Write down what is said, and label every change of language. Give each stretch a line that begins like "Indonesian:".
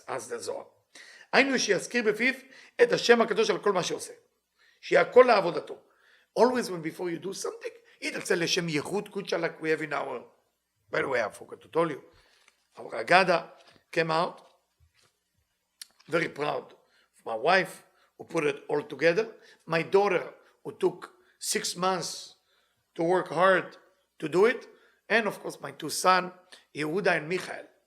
English: as the Zohar.
Hebrew: היינו שיזכיר בפיו את השם הקדוש על כל מה שעושה. שיהיה הכל לעבודתו.
English: Always when before you do something,
Hebrew: יתרצה לשם ייחוד קודשה
English: like we have in our, by the way, I forgot to tell you, our Agada came out, very proud of my wife, who put it all together, my daughter, who took 6 months to work hard to do it, and of course my two sons, Yehuda and Michael.